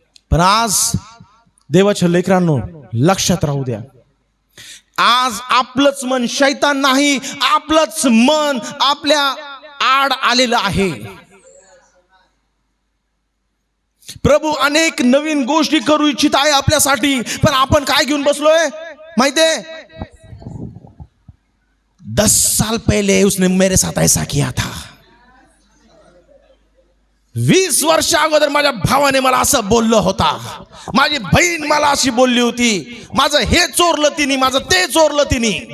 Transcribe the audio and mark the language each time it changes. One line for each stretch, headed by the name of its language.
Marathi: पण आज देवाच्या लेकरांनो लक्षात राहू द्या, आज आपलंच मन, शैतान नाही, आपलंच मन आपल्या आड आलेलं आहे. प्रभू अनेक नवीन गोष्टी करू इच्छित आहे आपल्यासाठी, पण आपण काय घेऊन बसलोय माहितीये?
Hindi: 10 साल पहले उसने मेरे साथ ऐसा किया था.
Marathi: 20 वर्ष अगोदर माझ्या भावाने मला असं बोललं होता, माझी बहीण मला अशी बोलली होती, माझं हे चोरलं तिने, माझं ते चोरलं तिने.